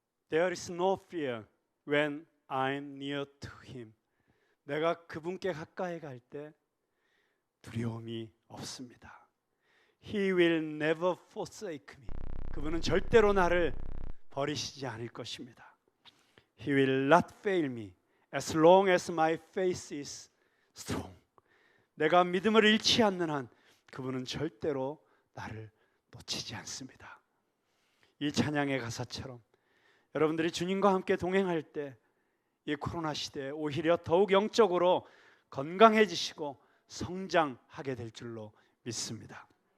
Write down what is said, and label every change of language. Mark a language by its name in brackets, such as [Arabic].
[English] There is no fear when I'm near to him. [Korean] 내가 그분께 가까이 갈 때 두려움이 없습니다. [English] He will never forsake me. [Korean] 그분은 절대로 나를 버리시지 않을 것입니다. [English] He will not fail me as long as my faith is strong. [Korean] 내가 믿음을 잃지 않는 한 그분은 절대로 나를 놓치지 않습니다. 이 찬양의 가사처럼 여러분들이 주님과 함께 동행할 때 이 코로나 시대에 오히려 더욱 영적으로 건강해지시고 성장하게 될 줄로 믿습니다.